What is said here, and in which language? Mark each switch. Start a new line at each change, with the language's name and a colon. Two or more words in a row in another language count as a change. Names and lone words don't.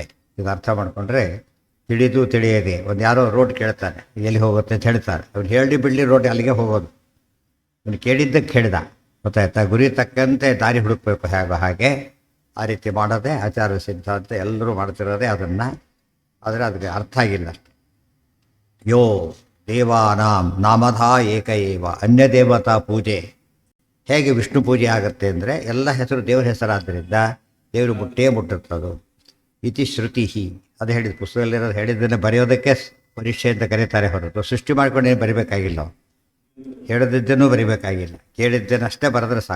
Kannada: ಇದು ಅರ್ಥ ಮಾಡಿಕೊಂಡ್ರೆ ತಿಳಿದು ತಿಳಿಯದೆ. ಒಂದು ಯಾರೋ ರೋಡ್ ಕೇಳ್ತಾನೆ, ಎಲ್ಲಿ ಹೋಗುತ್ತೆ ಅಂತ ಹೇಳ್ತಾರೆ. ಅವ್ನು ಹೇಳಿ ಬಿಡಲಿ ರೋಡ್ ಅಲ್ಲಿಗೆ ಹೋಗೋದು. ಅವನು ಕೇಳಿದ್ದಕ್ಕೆ ಹೇಳಿದ, ಗೊತ್ತಾಯ್ತಾ? ಗುರಿ ತಕ್ಕಂತೆ ದಾರಿ ಹುಡುಕಬೇಕು. ಹಾಗೆ ಆ ರೀತಿ ಮಾಡೋದೇ ಆಚಾರ ಸಿದ್ಧಾಂತ. ಎಲ್ಲರೂ ಮಾಡ್ತಿರೋದೇ ಅದನ್ನು. ಆದರೆ ಅದಕ್ಕೆ ಅರ್ಥ ಆಗಿಲ್ಲ.
Sanskrit: ಯೋ ದೇವಾನಾಂ ನಾಮಧಾ ಏಕ ಏವ.
Kannada: ಅನ್ಯ ದೇವತಾ ಪೂಜೆ ಹೇಗೆ ವಿಷ್ಣು ಪೂಜೆ ಆಗುತ್ತೆ ಅಂದರೆ ಎಲ್ಲ ಹೆಸರು ದೇವರ ಹೆಸರಾದ್ದರಿಂದ ದೇವರು ಮುಟ್ಟಿರ್ತದು.
Sanskrit: ಇತಿ ಶ್ರುತಿ.
Kannada: ಅದು ಹೇಳಿದ ಪುಸ್ತಕದಲ್ಲಿರೋದು ಹೇಳಿದ್ದನ್ನು ಬರೆಯೋದಕ್ಕೆ ಪರೀಕ್ಷೆ ಅಂತ ಕರೀತಾರೆ ಹೊರತು ಸೃಷ್ಟಿ ಮಾಡ್ಕೊಂಡೇನು ಬರಿಬೇಕಾಗಿಲ್ಲ. ಹೇಳಿದ್ದನ್ನು ಬರಿಬೇಕಾಗಿಲ್ಲ. ಕೇಳಿದ್ದೇನಷ್ಟೇ ಬರೆದ್ರೆ ಸಾಕು.